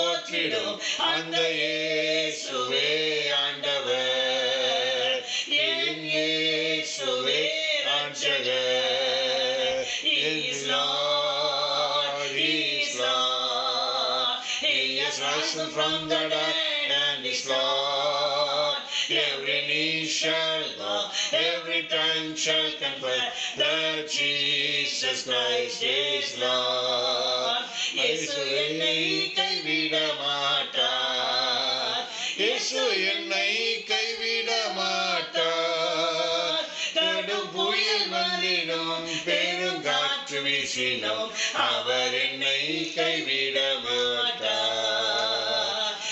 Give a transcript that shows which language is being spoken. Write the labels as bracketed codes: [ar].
[ta] செய்தோம். அந்த இயேசுவே ஆண்டவர், என் இயேசுவே ரட்சகர். [en] He is Lord, He is Lord. He has risen from the dead and is Lord. Every knee shall bow, every tongue shall confess that Jesus Christ is Lord. [ta] இயேசு என்னை கைவிட மாட்டார், இயேசு என்னை கைவிட மாட்டார். கடும் புயல் வந்திடும், பெருங்காற்று வீசிடும், அவர் என்னை கைவிட மாட்டார்.